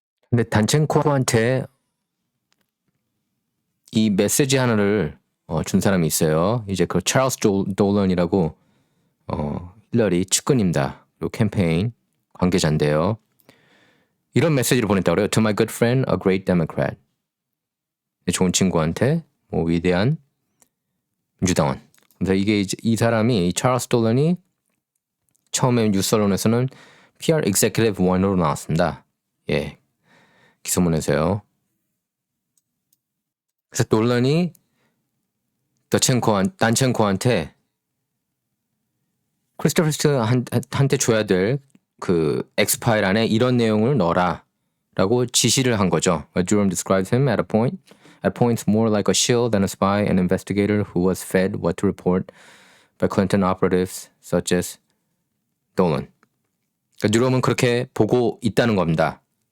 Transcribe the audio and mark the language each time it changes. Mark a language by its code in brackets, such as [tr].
[ko] 근데 단첸코한테 이 메시지 하나를 준 사람이 있어요. 이제 그 찰스 돌런이라고 힐러리 측근입니다. 그리고 캠페인 관계자인데요. 이런 메시지를 보냈다고 그래요. [en] To my good friend, a great Democrat. [ko] 좋은 친구한테 위대한 민주당원. 그래서 이게 이 사람이 찰스 돌런이 처음에 뉴스 언론에서는 PR Executive 1으로 나왔습니다. 예, 기소문에서요. 그래서 돌런이 단첸코한테 크리스토퍼 스틸한테 줘야 될 그 엑스파일 안에 이런 내용을 넣어라라고 지시를 한 거죠. [en] Durham describes him at points more like a shill than a spy, an investigator who was fed what to report by Clinton operatives such as Dolan. [ko] 그러니까 뉴럼은 그렇게 보고 있다는 겁니다.